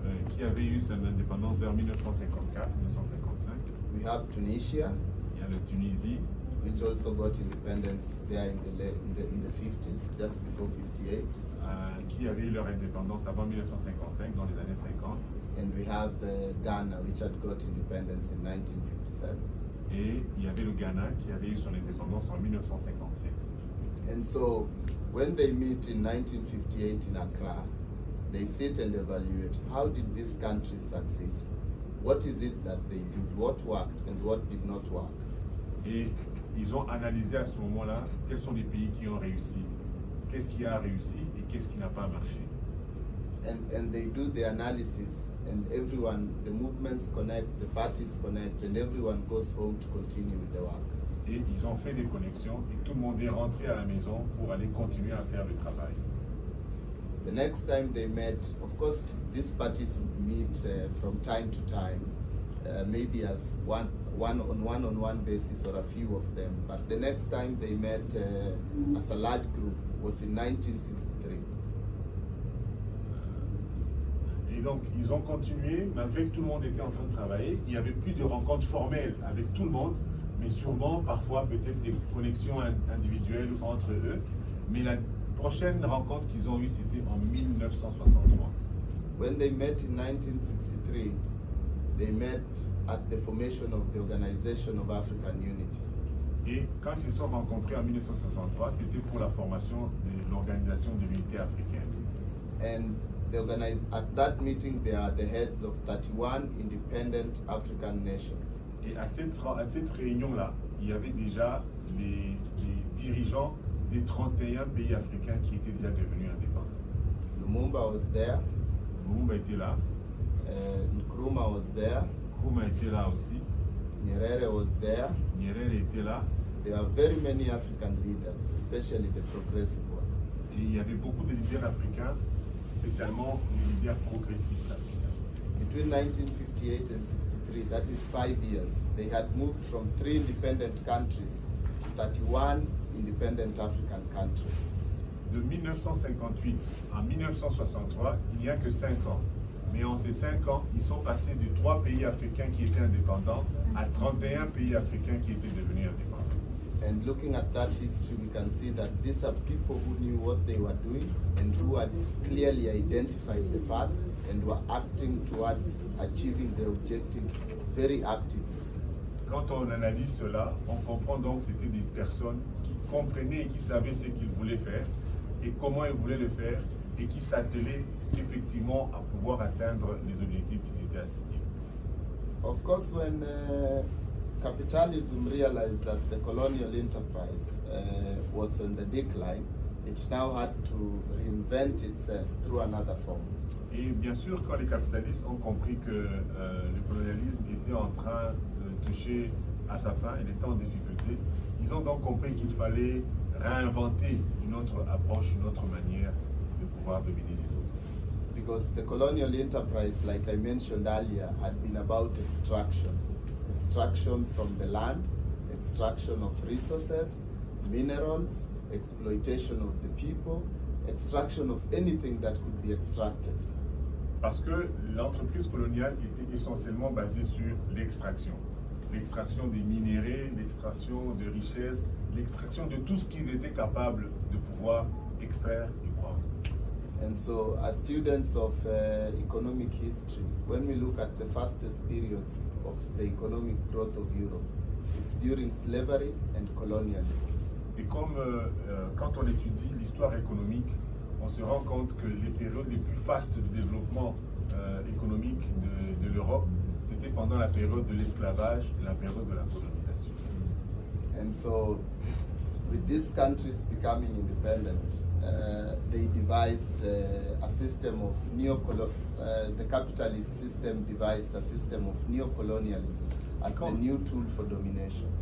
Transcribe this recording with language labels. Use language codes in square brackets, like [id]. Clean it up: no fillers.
[fr] Qui avait eu son indépendance vers 1954, 1955. [en] We have Tunisia, [fr] Il y a la Tunisie, [en] which also got independence there in the 50s, just before 58. [fr] qui avait eu leur indépendance avant 1955, dans les années 50. [en] And we have Ghana, which had got independence in 1957. [fr] Et il y avait le Ghana qui avait eu son indépendance en 1957. [en] And so, when they meet in 1958 in Accra, they sit and evaluate how did these countries succeed? What is it that they did? What worked and what did not work? [fr] Et ils ont analysé à ce moment-là quels sont les pays qui ont réussi, qu'est-ce qui a réussi et qu'est-ce qui n'a pas marché. [en] And they do the analysis, and everyone, the movements connect, the parties connect, and everyone goes home to continue with the work. [fr] Et ils ont fait des connexions et tout le monde est rentré à la maison pour aller continuer à faire le travail. [en] The next time they met, of course, these parties would meet from time to time, maybe as one-on-one basis or a few of them. But the next time they met as a large group was in 1963. [fr] Et donc, ils ont continué, malgré que tout le monde était en train de travailler. Il n'y avait plus de rencontres formelles avec tout le monde, mais sûrement, parfois, peut-être des connexions individuelles entre eux. Mais la prochaine rencontre qu'ils ont eue, c'était en 1963. [en] When they met in 1963, they met at the formation of the Organization of African Unity. [fr] Et quand ils se sont rencontrés en 1963, c'était pour la formation de l'Organisation de l'Unité africaine. [en] And at that meeting, they are the heads of 31 independent African nations. [fr] Et à cette réunion-là, il y avait déjà les dirigeants des 31 pays africains qui étaient déjà devenus indépendants. [en] Lumumba was there. [fr] Lumumba était là. [en] Nkrumah was there. [fr] Nkrumah était là aussi. [en] Nyerere was there. [fr] Nyerere était là. [en] There are very many African leaders, especially the progressive ones. [fr] Et il y avait beaucoup de leaders africains, spécialement les leaders progressistes africains. [en] Between 1958 and 63, that is 5 years, they had moved from 3 independent countries to 31 independent African countries. [fr] De 1958 à 1963, il n'y a que 5 ans. Mais en ces 5 ans, ils sont passés de 3 pays africains qui étaient indépendants à 31 pays africains qui étaient devenus indépendants. [en] And looking at that history, we can see that these are people who knew what they were doing and who had clearly identified the path and were acting towards achieving their objectives very actively. [fr] Quand on analyse cela, on comprend donc que c'était des personnes qui comprenaient et qui savaient ce qu'ils voulaient faire et comment ils voulaient le faire et qui s'attelaient effectivement à pouvoir atteindre les objectifs qui s'étaient assignés. [en] Of course, when capitalism realized that the colonial enterprise was on the decline, it now had to reinvent itself through another form. [fr] Et bien sûr, quand les capitalistes ont compris que le colonialisme était en train de toucher à sa fin, il était en difficulté, ils ont donc compris qu'il fallait réinventer une autre approche, une autre manière de pouvoir dominer les autres. [en] Because the colonial enterprise, like I mentioned earlier, had been about extraction. Extraction from the land, extraction of resources, minerals, exploitation of the people, extraction of anything that could be extracted. [fr] Parce que l'entreprise coloniale était essentiellement basée sur l'extraction. L'extraction des minéraux, l'extraction de richesses, l'extraction de tout ce qu'ils étaient capables de pouvoir extraire et prendre. [en] And so, as students of economic history, when we look at the fastest periods of the economic growth of Europe, it's during slavery and colonialism. [fr] Et comme quand on étudie l'histoire économique, on se rend compte que les périodes les plus fastes de développement économique de l'Europe, c'était pendant la période de l'esclavage et la période de la colonisation. [en] And so, with these countries becoming independent, they devised a system of the capitalist system devised a system of neo-colonialism as the new tool for domination.